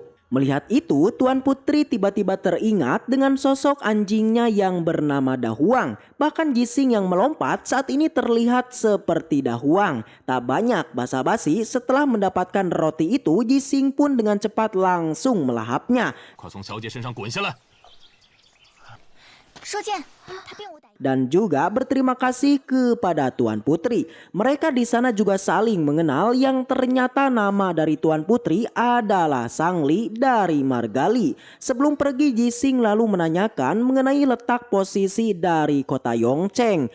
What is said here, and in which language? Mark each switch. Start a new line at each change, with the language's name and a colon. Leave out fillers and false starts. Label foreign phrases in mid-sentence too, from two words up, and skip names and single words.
Indonesian: Melihat itu, tuan putri tiba-tiba teringat dengan sosok anjingnya yang bernama Dahuang. Bahkan Jising yang melompat saat ini terlihat seperti Dahuang. Tak banyak basa-basi, setelah mendapatkan roti itu, Jising pun dengan cepat langsung melahapnya.
Chinese: 快从小姐身上滚下来！说剑，
Indonesian: dan juga berterima kasih kepada Tuan Putri. Mereka di sana juga saling mengenal yang ternyata nama dari Tuan Putri adalah Sangli dari Margali. Sebelum pergi, Jising lalu menanyakan mengenai letak posisi dari kota Yongcheng.